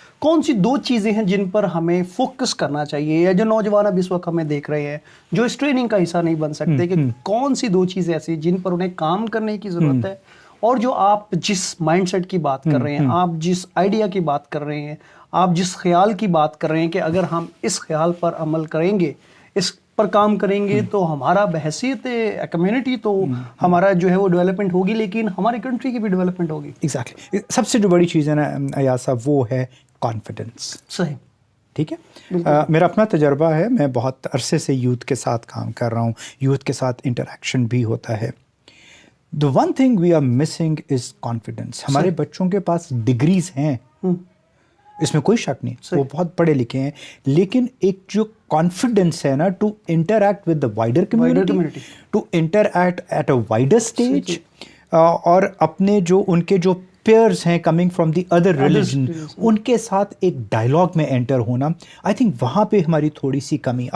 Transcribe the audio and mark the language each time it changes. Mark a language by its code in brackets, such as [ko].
[ur] کون سی 2 چیزیں ہیں جن پر ہمیں فوکس کرنا چاہیے, یا جو نوجوان اب اس وقت ہمیں دیکھ رہے ہیں جو اس ٹریننگ کا حصہ نہیں بن سکتے, کہ کون سی 2 چیزیں ایسی جن پر انہیں کام کرنے کی ضرورت ہے, اور جو آپ جس مائنڈ سیٹ کی بات کر رہے ہیں, آپ جس آئیڈیا کی بات کر رہے ہیں, آپ جس خیال کی بات کر رہے ہیں, کہ اگر ہم اس خیال پر عمل کریں گے, اس پر کام کریں گے, تو ہمارا بحیثیت کمیونٹی تو ہمارا جو ہے وہ ڈیولپمنٹ ہوگی, لیکن ہماری کنٹری کی بھی ڈیولپمنٹ ہوگی. ایگزیکٹلی, سب سے جو بڑی چیز ہے نا ایاز صاحب, وہ ہے کانفیڈنس. صحیح, ٹھیک ہے, میرا اپنا تجربہ ہے, میں بہت عرصے سے یوتھ کے ساتھ کام کر رہا ہوں, یوتھ کے ساتھ انٹریکشن بھی ہوتا ہے. [en] The one thing we are missing is confidence. [ur] ہمارے بچوں کے پاس ڈگریز ہیں, اس میں کوئی شک نہیں, وہ بہت پڑھے لکھے ہیں, لیکن ایک جو کانفیڈنس ہے نا, [en] to interact with the wider community, to interact at a wider stage, [ur] اور اپنے جو ان کے جو پیئرز ہیں [en] coming from the other religion, [ur] ان کے ساتھ ایک ڈائلاگ میں انٹر ہونا, [en] I think [ur] وہاں پہ ہماری تھوڑی سی کمی.